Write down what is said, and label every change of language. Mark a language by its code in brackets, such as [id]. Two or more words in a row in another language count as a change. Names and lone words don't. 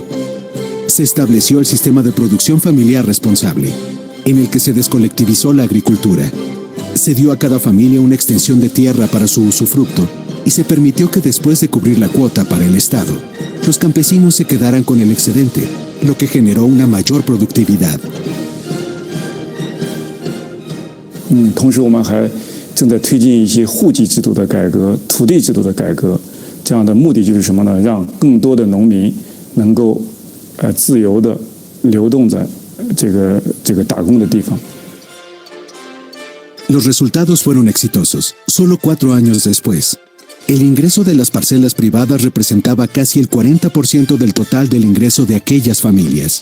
[es] Se estableció el sistema de producción familiar responsable, en el que se descolectivizó la agricultura. Se dio a cada familia una extensión de tierra para su usufructo y se permitió que después de cubrir la cuota para el Estado, los campesinos se quedaran con el excedente, lo que generó una mayor productividad. [zh] 同时我们还正在推进一些户籍制度的改革、土地制度的改革，这样的目的就是什么呢？让更多的农民能够自由的流动在这个打工的地方。 [es] Los resultados fueron exitosos. Solo 4 años después, el ingreso de las parcelas privadas representaba casi el 40% del total del ingreso de aquellas familias.